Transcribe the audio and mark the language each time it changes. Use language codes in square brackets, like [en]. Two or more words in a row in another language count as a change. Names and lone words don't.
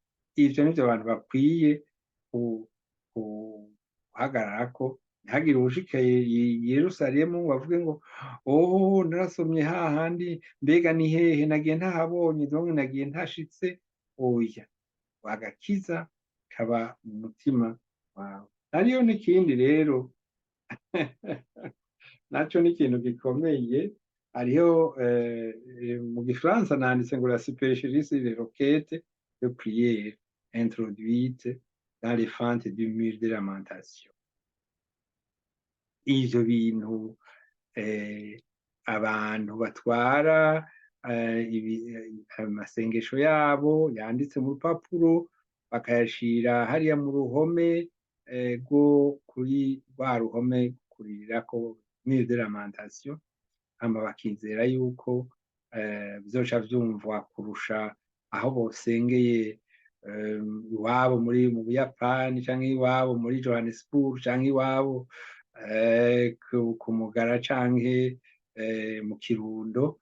[rn] Ivyo nivyo abantu bakwiye guhagararako, ntihagire uwushika i Yerusalemu ngo avuge ngo oh narasomye hahandi, mbega ni hehe nagiye ntahabonye, donc nagiye ntashitse. Oya, agakiza kaba mu mutima wawe. Hariyo n'ikindi rero naco ni ikintu gikomeye, hariho mu gifaransa nanditse ngo [fr] la supercherie des requêtes de prière introduite dans les fentes du mur de lamentation. [rn] Ivyo bintu abantu batwara amasengesho yabo yanditse mu rupapuro bakayashira hariya mu ruhome rwo kuri rwa ruhome kurirako [fr] mur de lamentation, [rn] hama bakizera yuko bizoca vyumvwa kurusha aho bosengeye iwabo mu Buyapani canke iwabo muri Johannesburg canke iwabo ku Mugara canke mu Kirundo.